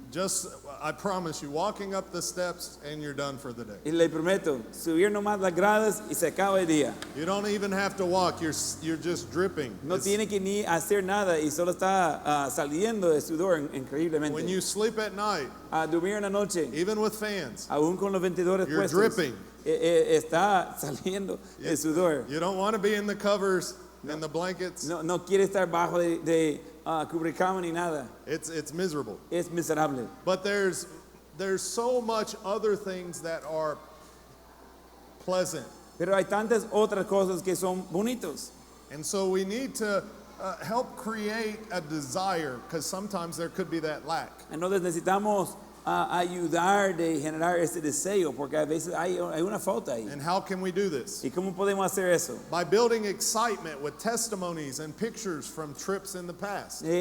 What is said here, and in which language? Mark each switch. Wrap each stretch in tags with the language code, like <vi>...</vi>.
<en>Just, I promise you, walking up the steps and you're done for the day.</en> <es>Y le prometo, subir nomás las gradas y se acaba el día.</es> <en>You don't even have to walk. You're just dripping.</en> <es>No tiene que ni hacer nada y solo está saliendo de sudor increíblemente.</es> <en>When you sleep at night,</en> <es>A dormir en la noche,</es> <en>even with fans,</en> <es>aún con los ventiladores</es> <en>you're</en> <es>puestos,</es> <en>dripping.</en> <es>Está saliendo el sudor.</es> <en>You don't want to be in the covers and the blankets.</en> <es>No quiere estar bajo de cubrecama ni nada.</es> <en>It's miserable.</en> <es>Es miserable.</es> <en>But there's so much other things that are pleasant.</en> <es>Pero hay tantas otras cosas que son bonitos.</es> <en>And so we need to help create a desire, because sometimes there could be that lack.</en> <es>Entonces necesitamos ayudar de generar ese deseo, porque a veces hay una falta ahí.</es> <en>And how can we do this?</en> <es>¿Y cómo podemos hacer eso?</es> <en>By building excitement with testimonies and pictures from trips in the past.</en>